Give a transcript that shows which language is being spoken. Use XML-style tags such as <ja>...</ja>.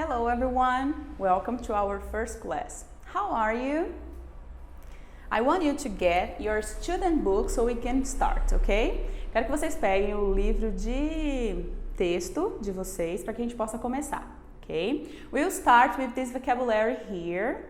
<en>everyone, welcome to our first class. How are you? I want you to get your student book so we can start, ok?</en> <pt>Quero que vocês peguem o livro de texto de vocês para que a gente possa começar, ok?</pt> <en>We'll start with this vocabulary here.</en>